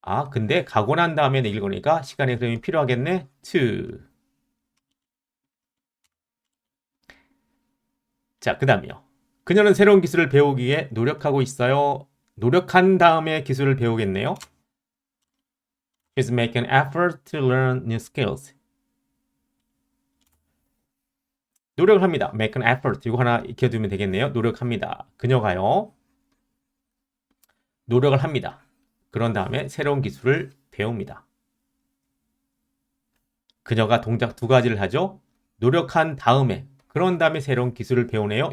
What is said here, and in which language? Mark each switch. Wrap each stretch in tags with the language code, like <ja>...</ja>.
<ko>근데 가고 난 다음에 읽으니까 시간의 흐름이 필요하겠네. to. 자, 그 다음이요. 그녀는 새로운 기술을 배우기 위해 노력하고 있어요. 노력한 다음에 기술을 배우겠네요.</ko> <en>She's making an effort to learn new skills.</en> <ko>노력을 합니다.</ko> <en>make an effort.</en> <ko>이거 하나 익혀두면 되겠네요. 노력합니다. 그녀가요. 노력을 합니다. 그런 다음에 새로운 기술을 배웁니다. 그녀가 동작 두 가지를 하죠. 노력한 다음에 그런 다음에 새로운 기술을 배우네요.</ko>